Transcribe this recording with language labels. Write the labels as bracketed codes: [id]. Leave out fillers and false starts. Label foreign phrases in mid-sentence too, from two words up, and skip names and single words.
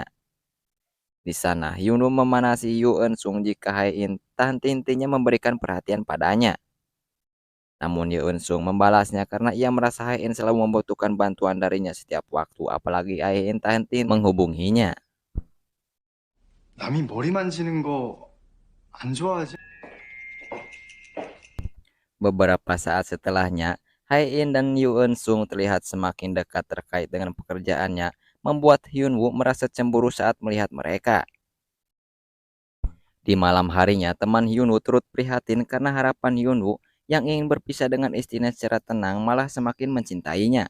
[id] Di sana, Hyunwoo memanasi Yoo Eun-sung jika Hae-in tak henti-hentinya memberikan perhatian padanya. Namun Yoo Eun-sung membalasnya karena ia merasa Hae-in selalu membutuhkan bantuan darinya setiap waktu, apalagi Hae-in tak henti menghubunginya. [ko] 남이 머리 만지는 거 안 좋아하지? [id] Beberapa saat setelahnya, Hae-in dan Yoo Eun-sung terlihat semakin dekat terkait dengan pekerjaannya, membuat Hyunwoo merasa cemburu saat melihat mereka. Di malam harinya, teman Hyunwoo turut prihatin karena harapan Hyunwoo yang ingin berpisah dengan istrinya secara tenang malah semakin mencintainya.